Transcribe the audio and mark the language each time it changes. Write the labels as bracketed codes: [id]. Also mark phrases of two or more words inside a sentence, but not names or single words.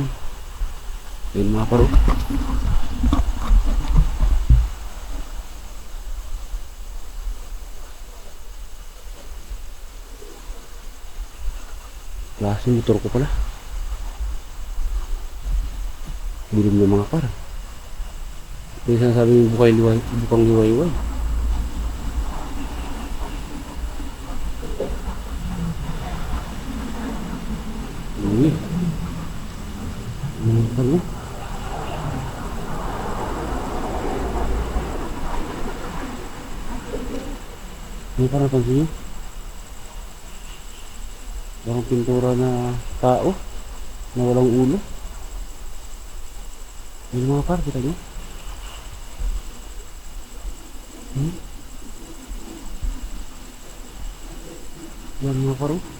[tl] Yun mga par. Klase motor ko pala. Dilim na mga par. Kaya sinasabi yung bukang liwayway. [id] Ini. Ini kan lo. Ini kan apa sih? [tl] Parang pintura na tao na walang ulo. Ini mga par, kita nyo. Yan mga par.